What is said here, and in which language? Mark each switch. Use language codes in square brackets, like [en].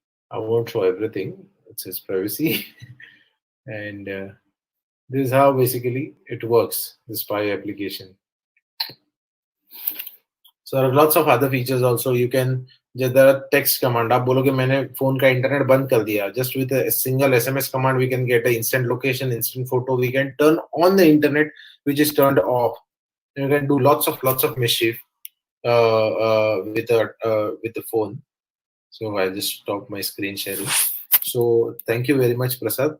[en] I won't show everything. It's his privacy. And this is how basically it works, the spy application. So there are lots of other features also. You can, there are text command. [hi] आप बोलोगे मैंने phone का internet बंद कर दिया. [en] Just with a single SMS command, we can get an instant location, instant photo. We can turn on the internet, which is turned off. You can do lots of mischief with the phone. So I just stopped my screen sharing. So thank you very much, Prasad.